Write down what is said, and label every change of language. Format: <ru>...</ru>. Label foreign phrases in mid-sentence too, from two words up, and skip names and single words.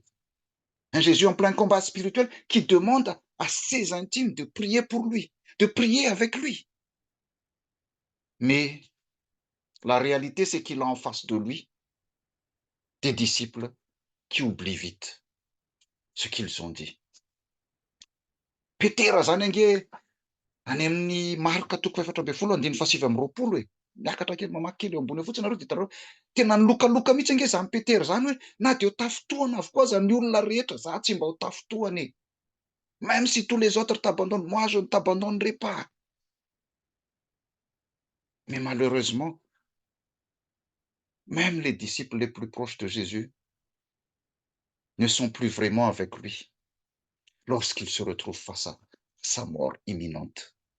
<fr>Un Jésus en plein combat spirituel qui demande à ses intimes de prier pour lui, de prier avec lui. Mais la réalité, c'est qu'il a en face de lui des disciples qui oublient vite ce qu'ils ont dit.</fr> <mg>Petera zany ange any amin'ny Marka 4:17-20 miakatra kely mamaky kely eo ambony fotsiny nareo de hitareo tena nilokaloka mihitsy ange zany Petera zany hoe na de ho tafotohana avokoa zany olona rehetra za tsy mba ho tafotohana e.</mg> <fr>Même si tous les autres t'abandonnent, moi je ne t'abandonnerai pas. Mais malheureusement, même les disciples les plus proches de Jésus ne sont plus vraiment avec lui lorsqu'il se retrouve face à sa mort imminente.</fr>